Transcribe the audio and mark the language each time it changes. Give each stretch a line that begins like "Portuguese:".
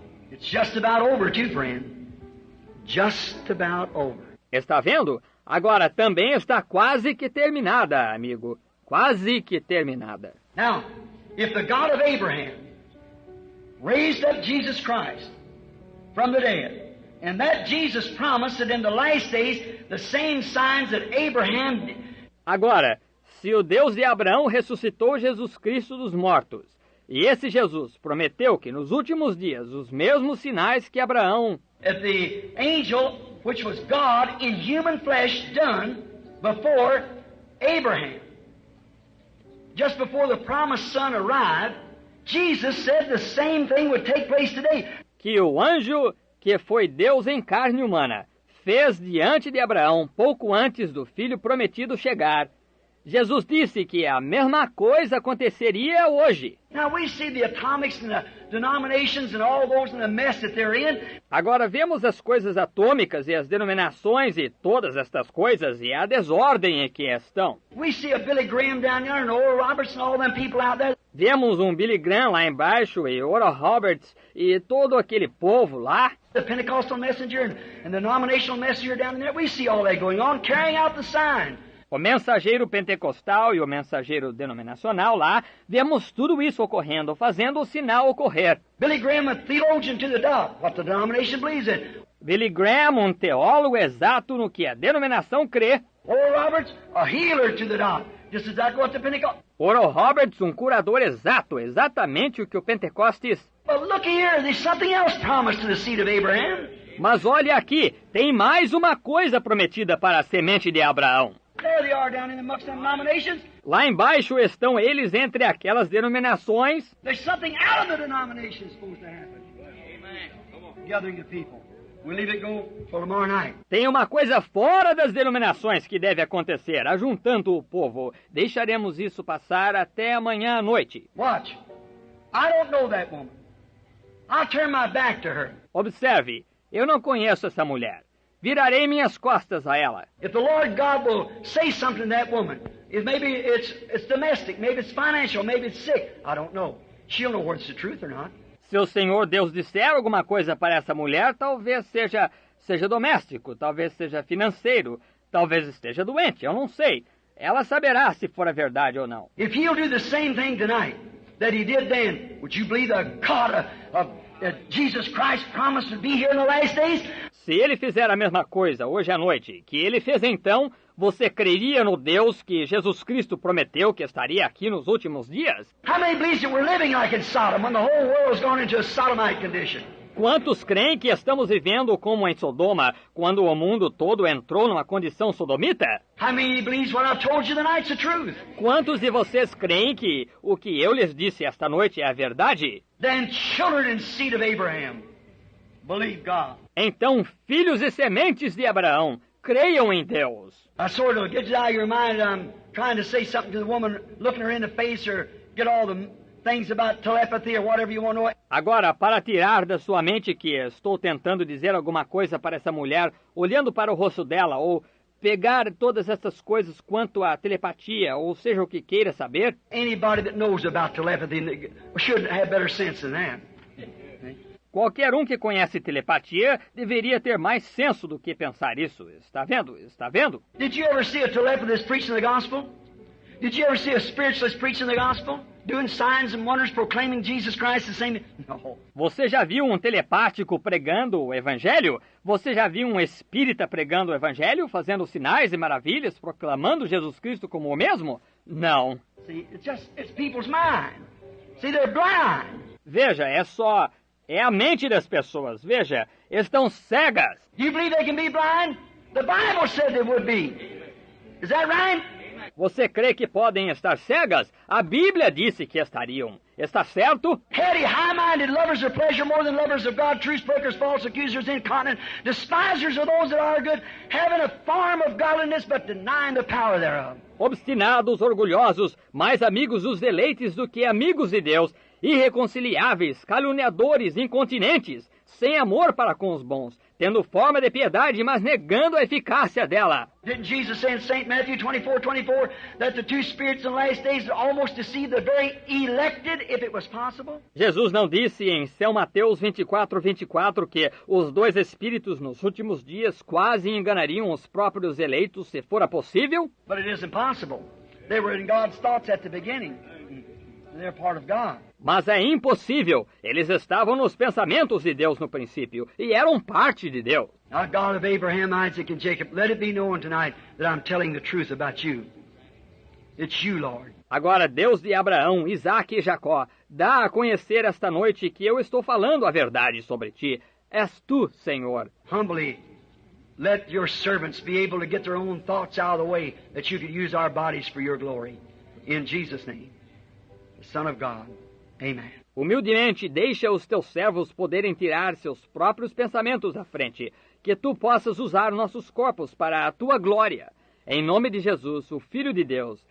English: It's just about over too, friend. Just about over.
Portuguese: Está vendo? Agora também está quase que terminada, amigo. Quase que terminada.
English: Now, if the God of Abraham raised up Jesus Christ from the dead, and that Jesus promised that in the last days the same signs that Abraham...
Portuguese: Agora, se o Deus de Abraão ressuscitou Jesus Cristo dos mortos, e esse Jesus prometeu que nos últimos dias os mesmos sinais que Abraão...
English: That the angel, which was God in human flesh, done before Abraham, just before the promised son arrived, Jesus said the same thing would take place today.
Portuguese: Que o anjo, que foi Deus em carne humana, fez diante de Abraão pouco antes do filho prometido chegar. Jesus disse que a mesma coisa aconteceria hoje.
English: Now we see the atomics and the denominations and all those in the mess that they're in.
Portuguese: Agora vemos as coisas atômicas e as denominações e todas estas coisas e a desordem em que estão.
English: We see a Billy Graham down there and Oral Roberts and all them people out there.
Portuguese: Vemos um Billy Graham lá embaixo e Oral Roberts e todo aquele povo lá.
English: The Pentecostal messenger and the denominational messenger down there. We see all that going on, carrying out the sign.
Portuguese: O mensageiro pentecostal e o mensageiro denominacional lá, vemos tudo isso ocorrendo, fazendo o sinal ocorrer.
English: Billy Graham, a theologian to the dot, what the denomination believes in.
Portuguese: Billy Graham, um teólogo exato no que a denominação crê.
English: Oral Roberts, a healer to the dot, just exactly what the Pentecost.
Portuguese: Oral Roberts, um curador exato, exatamente o que o Pentecostes.
English: But look here, there's something else promised to the seed of Abraham.
Portuguese: Mas olha aqui, tem mais uma coisa prometida para a semente de Abraão.
English: There they are down in amongst them denominations.
Portuguese: Lá embaixo estão eles entre aquelas denominações.
English: There's something out of the denomination supposed to happen. Amen. Gathering the people. We'll leave it go for tomorrow night.
Portuguese: Tem uma coisa fora das denominações que deve acontecer, ajuntando o povo. Deixaremos isso passar até amanhã à noite.
English: Watch. I don't know that woman. I'll turn my back to her.
Portuguese: Observe, eu não conheço essa mulher. Virarei minhas costas a ela.
English: If the Lord God will say something to that woman, maybe it's domestic, maybe it's financial, maybe it's sick, I don't know. She'll know whether it's the truth or not.
Portuguese: Se o Senhor Deus disser alguma coisa para essa mulher, talvez seja doméstico, talvez seja financeiro, talvez esteja doente, eu não sei. Ela saberá se for a verdade ou não.
English: If He'll do the same thing tonight that He did then, would you believe the God of Jesus Christ promised to be here in the last days?
Portuguese: Se ele fizer a mesma coisa hoje à noite que ele fez então, você creria no Deus que Jesus Cristo prometeu que estaria aqui nos últimos dias?
English: How many believes that we're living like in Sodom when the whole world's gone into a sodomite condition?
Portuguese: Quantos creem que estamos vivendo como em Sodoma, quando o mundo todo entrou numa condição sodomita?
English: How many believes what I've told you tonight's the truth?
Portuguese: Quantos de vocês creem que o que eu lhes disse esta noite é a verdade?
English: Then children and seed of Abraham, believe God.
Portuguese: Então, filhos e sementes de Abraão, creiam em Deus.
English: I sort of get it out of your mind that I'm trying to say something to the woman, looking her in the face, or get all the things about telepathy or whatever you want to know.
Portuguese: Agora, para tirar da sua mente que estou tentando dizer alguma coisa para essa mulher, olhando para o rosto dela, ou pegar todas essas coisas quanto à telepatia, ou seja o que queira saber.
English: Anybody that knows about telepathy should have better sense than that.
Portuguese: Qualquer um que conhece telepatia deveria ter mais senso do que pensar isso. Está vendo? Está vendo?
English: Did you ever see a telepathist preaching the gospel? Did you ever see a spiritualist preaching the gospel? Doing signs and wonders, proclaiming Jesus Christ the same? No.
Portuguese: Você já viu um telepático pregando o evangelho? Você já viu um espírita pregando o evangelho, fazendo sinais e maravilhas, proclamando Jesus Cristo como o mesmo? Não.
English: See, it's people's mind. See, they're blind.
Portuguese: Veja, é a mente das pessoas. Veja, estão cegas.
English: Do you believe they can be blind? The Bible said they would be. Is that right?
Portuguese: Você crê que podem estar cegas? A Bíblia disse que estariam. Está certo?
English: Heady, high-minded, lovers of pleasure more than lovers of God, truce breakers, false accusers, incontinent, despisers of those that are good, having a form of godliness but denying the power thereof.
Portuguese: Obstinados, orgulhosos, mais amigos dos deleites do que amigos de Deus, irreconciliáveis, caluniadores, incontinentes, sem amor para com os bons, tendo forma de piedade, mas negando a eficácia dela.
English: Didn't Jesus say in St. Matthew 24:24 that the two spirits in the last days almost deceive the very elected, if it was possible?
Portuguese: Jesus não disse em São Mateus 24:24 que os dois espíritos nos últimos dias quase enganariam os próprios eleitos, se fora possível?
English: But it isn't possible. They were in God's thoughts at the beginning. They're part of God.
Portuguese: Mas é impossível. Eles estavam nos pensamentos de Deus no princípio e eram parte de Deus.
English: Now, God of Abraham, Isaac, and Jacob, let it be known tonight that I'm telling the truth about you. It's you, Lord.
Portuguese: Agora, Deus de Abraão, Isaque e Jacó, dá a conhecer esta noite que eu estou falando a verdade sobre ti. És tu, Senhor.
English: Humbly, let your servants be able to get their own thoughts out of the way, that you could use our bodies for your glory. In Jesus' name, the Son of God. Amen.
Portuguese: Humildemente, deixa os teus servos poderem tirar seus próprios pensamentos à frente, que tu possas usar nossos corpos para a tua glória. Em nome de Jesus, o Filho de Deus.